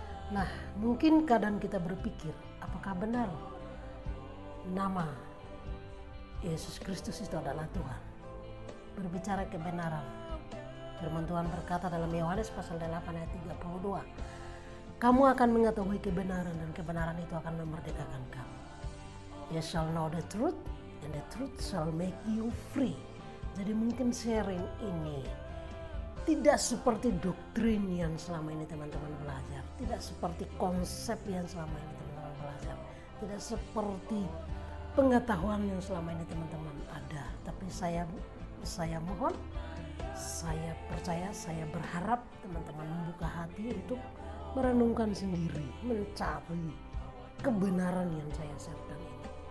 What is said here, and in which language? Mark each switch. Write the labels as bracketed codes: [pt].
[id] Nah, mungkin kadang kita berpikir, apakah benar nama Yesus Kristus itu adalah Tuhan? Berbicara kebenaran, firman Tuhan berkata dalam Yohanes pasal 8 ayat 32, kamu akan mengetahui kebenaran dan kebenaran itu akan memerdekakan kamu. [en] You shall know the truth and the truth shall make you free. [id] Jadi mungkin sharing ini tidak seperti doktrin yang selama ini teman-teman belajar, tidak seperti konsep yang selama ini teman-teman belajar, tidak seperti pengetahuan yang selama ini teman-teman ada. Tapi saya mohon, saya percaya, saya berharap teman-teman membuka hati untuk merenungkan sendiri, mencari kebenaran yang saya sharekan ini.